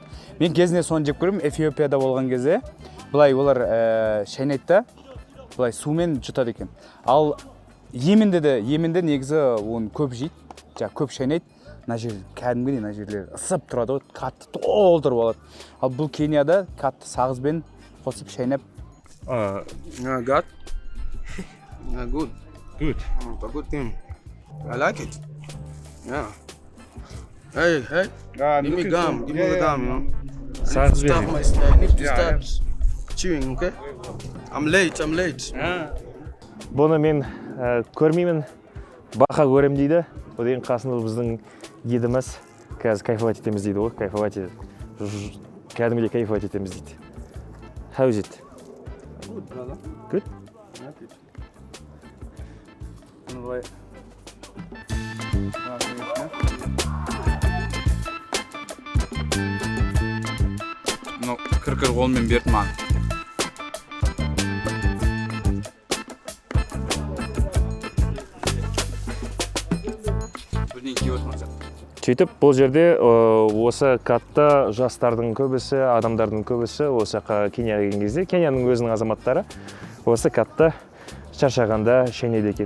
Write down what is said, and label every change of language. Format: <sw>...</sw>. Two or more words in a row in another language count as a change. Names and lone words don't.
<kk>Мен кезінде соны жеп көрдім, Эфиопияда болған кезде. Бұлай олар шайнайды да, бұлай сумен жұтады екен. Ал Йеменде негізі оны көп жейді, көп шайнайды. Мына жер кәдімгідей, мына жерлер ысып тұрады, қатты толтырып алады. Ал бұл Кенияда қатты сағызбен қосып шайнап.</kk> <en>Good. Good. Good. It's a good thing. I like it. Yeah. Hey. Give me gum. Give me the gum, you know.</en> <kk>Сағыз Stop берейін.</kk> <en>my I need to start chewing, okay? I'm late.</en> <kk>Бұны мен көрмеймін, бақа көрем дейді. Одан қасында біздің едіміз қазір кайфовать етеміз дейді ғой, кайфовать етеді. Кәдімгідей кайфовать етеміз дейді.</kk> <en>How is it? Good, brother. Good? I like it.</en> <kk>Бұны былай. Кір қолмен берді маған. Сөйтіп, бұл жерде осы катта жастардың көбісі, адамдардың көбісі осы Кенияға келген кезде, Кенияның өзінің азаматтары осы катта шаршағанда шайнайды екен.</kk>